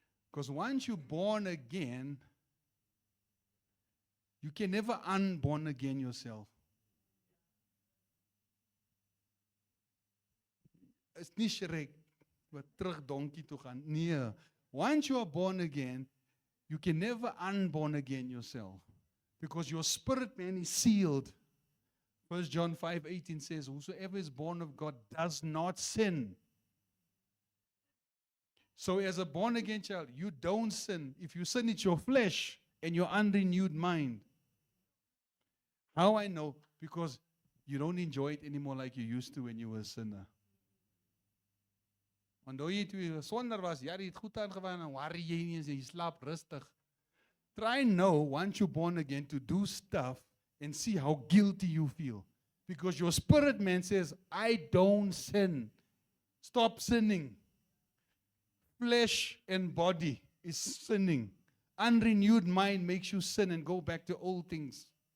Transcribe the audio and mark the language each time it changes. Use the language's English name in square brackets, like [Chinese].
[English] Because once you're born again, you can never unborn again yourself. It's [Afrikaans] nie Shrek wat terug donkie toe gaan. Nee. [English] Once you are born again, you can never unborn again yourself. Because your spirit man is sealed. 1 John 5:18 says, whosoever is born of God does not sin. So as a born again child, you don't sin. If you sin, it's your flesh and your unrenewed mind. How I know? Because you don't enjoy it anymore like you used to when you were a sinner. [Afrikaans] Onthou jy toe jy sonder was, jy het goed aangegaan en worry jy nie eens, jy slaap rustig. [English] Try now, once you're born again, to do stuff and see how guilty you feel. Because your spirit man says, I don't sin. Stop sinning. Flesh and body is sinning. Unrenewed mind makes you sin and go back to old things.